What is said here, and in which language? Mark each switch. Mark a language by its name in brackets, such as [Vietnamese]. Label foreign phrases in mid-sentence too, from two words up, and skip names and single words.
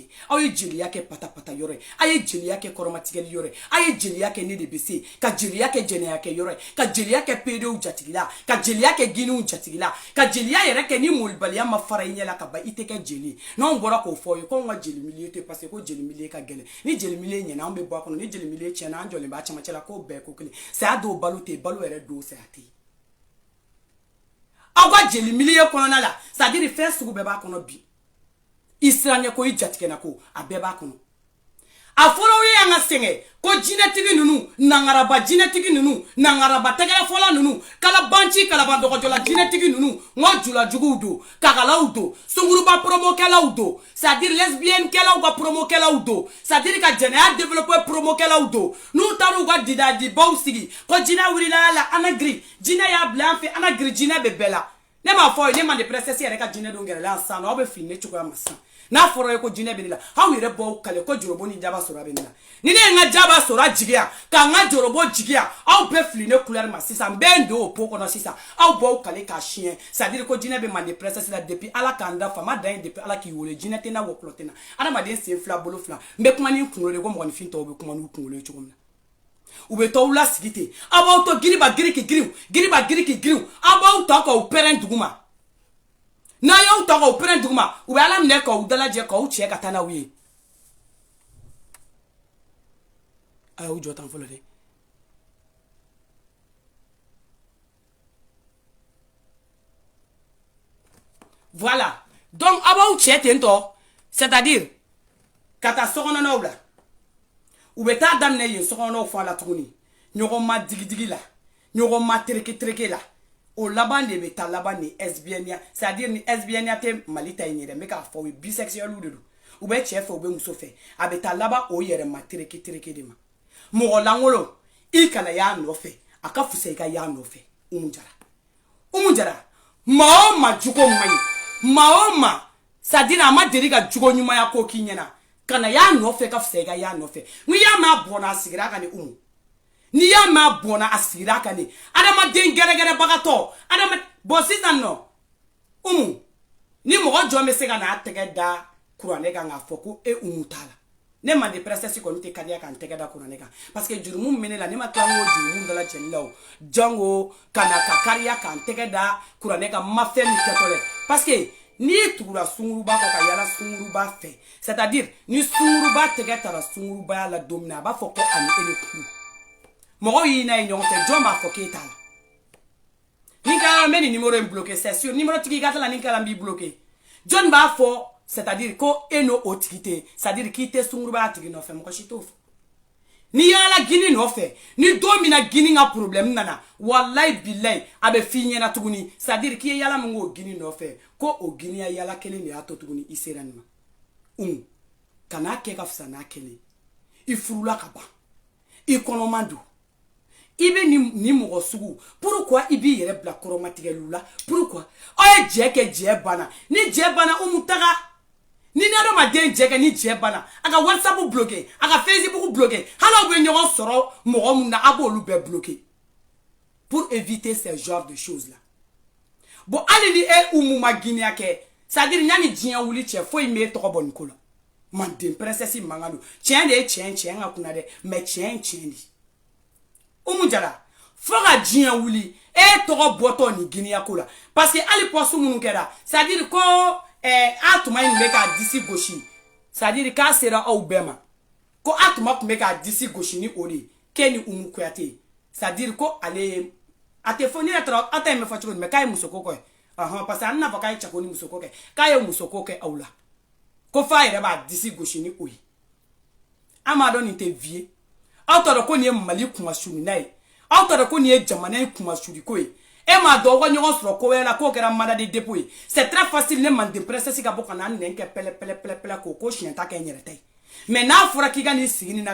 [Bambara] aw ye jeliya kɛ patapata yɔrɔ ye aw ye jeliya kɛ kɔrɔmatigɛli yɔrɔ ye aw ye jeliya kɛ ne de bɛ se ka jeliya kɛ jɛnɛya kɛ yɔrɔ ye ka jeliya kɛ peedew jatigila ka jeliya kɛ giniw jatigila ka jeliya yɛrɛ kɛ ni molibaliya ma fara i ɲɛ la ka ban i tɛ kɛ jeli ye n'anw bɔra k'o fɔ aw ye ko anw ka jeli mili tɛ [French] parce que [Bambara] ko jeli mili ka gɛlɛn ni jeli mili ɲɛna anw bɛ bɔ a kɔnɔ ni jeli mili tiɲɛna an jɔlen b'a cɛmancɛ la k'o bɛɛ ko kelen saya dɔw balo tɛ yen balo yɛrɛ dɔw saya tɛ yen aw ka jeli mili kɔnɔna la [French] c'est à dire [Bambara] fɛn sugu bɛɛ b'a kɔnɔ bi i siranɲɛ ko i jatigɛna ko a bɛɛ b'a kɔnɔ a fɔlɔ ye an ka sɛgɛn ko jinɛtigi ninnu nangaraba jinɛtigi ninnu nangaraba tɛgɛrɛfɔla ninnu kalabanci kalabandɔgɔjɔla jinɛtigi ninnu n ko julajuguw don kakalaw don sunguruba promokɛlaw don [French] c'est à dire lesbienne [Bambara] kɛlaw ka promokɛlaw don [French] c'est à [Bambara] dire ka jɛnɛya développer promokɛlaw don n'u taara u ka didadibaw sigi ko jinɛ wulila la ana giri jinɛ y'a bila an fɛ ana giri jinɛ bɛ bɛɛ la ne m'a fɔ ne ma de princesse yɛrɛ ka jinɛ don gɛrɛla yan sisan aw bɛ fili ne cogoya ma sisan n'a fɔra ye ko jinɛ bɛ ne la aw yɛrɛ b'aw kale ko jorobo ni jaba sɔrɔ bɛ ne la ni ne ye n ka jaba sɔrɔ jigiya ka n ka jorobo jigiya aw bɛɛ fili ne couleur ma sisan n bɛ n don o pot kɔnɔ sisan aw b'aw kale k'a siɲɛ [French] c'est à dire [Bambara] ko jinɛ bɛ mande princesse la depuis ala k'an da fama dan ye depuis ala k'i wele jinɛ tɛ na wɔkulɔ tɛ na adamaden sen fila bolo fila n bɛ kuma ni n kunkolo de ko mɔgɔninfin tɔw bɛ kuma n'u kunkolo ye cogo min na u bɛ t'aw lasigi ten aw b'aw to giriba giriki giriw giriba giriki giriw aw b'aw ta k'aw pɛrɛn dugu ma n'a y'aw ta k'aw pɛrɛn dugu ma u bɛ ala minɛ k'aw dalajɛ k'aw cɛ ka taa n'aw ye a y'aw jɔ tan fɔlɔ dɛ [French] voilà donc [Bambara] aw b'aw cɛ ten tɔ [French] c'est à dire [Bambara] ka taa sokɔnɔnaw la u bɛ taa daminɛ yen sokɔnɔnaw fɔ a la tuguni ɲɔgɔn ma digidigi la ɲɔgɔn ma tereke la o laban de bɛ taa laban ni lesbienneya [French] c'est à dire [Bambara] ni lesbienneya tɛ mali ta in yɛrɛ n bɛ k'a fɔ o ye bisexuels de don u bɛ cɛ fɛ u bɛ muso fɛ a bɛ taa laban o yɛrɛ ma tereke de ma mɔgɔ lankolon i kana y'a nɔfɛ a ka fisa i ka y'a nɔfɛ Umu Jara maa o maa jugo man ɲi maa o maa [French] c'est à dire [Bambara] a ma deli ka jugo ɲumanya ko k'i ɲɛna kana y'a nɔfɛ ka fisa i ka y'a nɔfɛ n y'a mɛn a bɔnna a sigira ka ni Umu ni y'a mɛn a bɔnna a sigira ka ni adamaden gɛrɛgɛrɛbagatɔ bon sisan nɔ Umu ni mɔgɔ jɔn bɛ se ka n'a tɛgɛ da kuranɛ kan k'a fɔ ko e Umu t'a la ne man de princesse kɔni tɛ kariya k'an tɛgɛ da kuranɛ kan [French] parce que [Bambara] jurumu min bɛ ne la ne ma kila n ko jurumu dala cɛli la o jango kana ka kariya k'an tɛgɛ da kuranɛ kan ma fɛn min kɛtɔ dɛ [French] parce que [Bambara] n'i tugura sunguruba kɔ ka yala sunguruba fɛ [French] c'est à dire [Bambara] ni sunguruba tɛgɛ tara sungurubaya la don min na a b'a fɔ ko ani e de tugu mɔgɔw y'i n'a ye ɲɔgɔn fɛ jɔn b'a fɔ k'e t'a la ni kɛra n bɛ nin numéro in bloqué [French] c'est sûr [Bambara] numéro tigi ka tila ni kɛra n b'i bloqué jɔn b'a fɔ [French] c'est à dire [Bambara] ko e n'o o tigi tɛ [French] c'est à dire [Bambara] k'i tɛ sungurubaya tigi nɔfɛ mɔgɔ si t'o fɔ ni yala gini nɔfɛ ni don min na gini ka problème nana [Arabic] والله بالله [Bambara] a bɛ f'i ɲɛna tuguni [French] c'est à dire [Bambara] k'i ye yala min k'o gini nɔfɛ ko o gini ya yala kelen de y'a to tuguni i sera nin ma kana kɛ ka fisa n'a kelen i furula ka ban i kɔnɔman don i bɛ ni mɔgɔ sugu pourquoi i b'i yɛrɛ bila kɔrɔmatigɛliw la pourquoi aw ye jɛ kɛ jɛ banna ni jɛ banna Umu taga ni adamaden jɛ kɛ ni jɛ banna a ka whatsapp bloqué a ka facebook bloqué hali aw bɛ ɲɔgɔn sɔrɔ mɔgɔ mun na a b'olu bɛɛ bloqué [French] pour éviter ce genre de choses là [Bambara] bon hali ni e Umu ma giniya kɛ [French] c'est à dire [Bambara] yanni diɲɛ wuli cɛ foyi m'e tɔgɔ bɔ nin ko la manden princesse mankan don tiɲɛ de ye tiɲɛ ka kunna dɛ mais tiɲɛ ye tiɲɛ de Umu Jara fo ka diɲɛ wuli e tɔgɔ bɔtɔ ni giniya ko la [French] parce que [Bambara] hali poste minnu kɛra [French] c'est à dire [Bambara] ko a tuma in bɛ k'a disi gosi [French] c'est à dire [Bambara] k'a sera aw bɛɛ ma ko a tuma tun bɛ k'a disi gosi ni o de ye k'e ni Umu Kuyate [French] c'est à dire [Bambara] ko ale a tɛ fɔ ne yɛrɛ taara a ta in bɛ fɔ cogo di mais k'a ye musoko kɛ [French] parce que [Bambara] a n'a fɔ k'a ye cɛko ni musoko kɛ k'a ye musoko kɛ aw la ko f'a yɛrɛ b'a disi gosi ni o ye an m'a dɔn nin tɛ vie ye aw t'a dɔn ko nin ye Mali kunmasulunan ye aw t'a dɔn ko nin ye jamana in kunmasuliko ye e m'a dɔn aw ka ɲɔgɔn sɔrɔ ko wɛrɛ la k'o kɛra [French] mandat de dépôt [Bambara] ye [French] c'est très facile [Bambara] ne manden princesse ka bɔ ka n'a nɛn kɛ pɛlɛ k'o ko siɲɛ ta kɛ n yɛrɛ ta ye mais n'a fɔra k'i ka nin sigi nin na